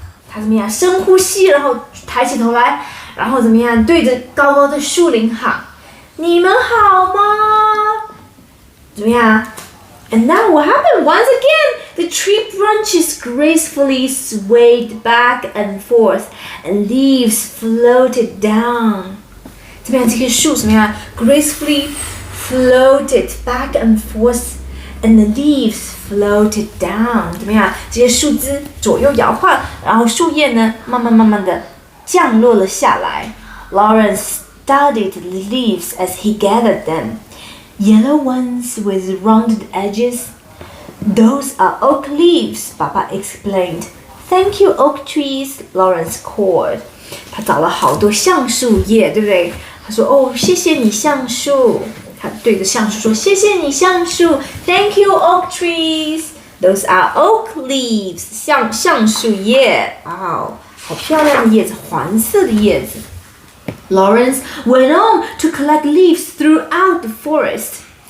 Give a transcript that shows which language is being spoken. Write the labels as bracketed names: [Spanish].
[Chinese] 他怎么样深呼吸，然后抬起头来，然后怎么样对着高高的树林喊，你们好吗？怎么样 [English] And now what happened? Once again, the tree branches gracefully swayed back and forth, and leaves floated down. [Chinese] 怎么样？这棵树怎么样 [English] gracefully floated back and forth, and the leaves floated down. [Chinese] 怎么样？这些树枝左右摇晃，然后树叶呢，慢慢的降落了下来。 [English] Lawrence studied the leaves as he gathered them. Yellow ones with rounded edges. Those are oak leaves, Papa explained. Thank you, oak trees, Lawrence called. [Chinese] 他找了好多橡树叶，对不对？他说：“谢谢你橡树。” 他对着橡树说：“谢谢你橡树。 [English] Thank you, oak trees. Those are oak leaves. [Chinese] 橡树叶。好漂亮的叶子，黄色的叶子。” [English] Lawrence went on to collect leaves throughout the forest.